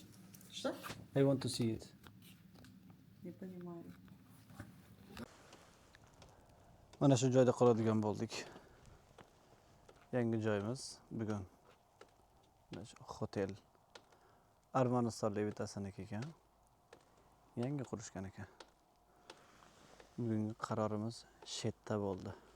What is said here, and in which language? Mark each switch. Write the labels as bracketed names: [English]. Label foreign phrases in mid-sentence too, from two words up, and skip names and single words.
[Russian] Что? [English] I want to see it. [Russian] Не понимаю. [Uzbek] Mana shu joyda qoladigan bo'ldik. Yangi joyimiz bugun. Mana shu hotel. Armanistonlik bittasiniki ekan. Yangi qurishgan ekan. Bugungi qarorimiz shetda bo'ldi.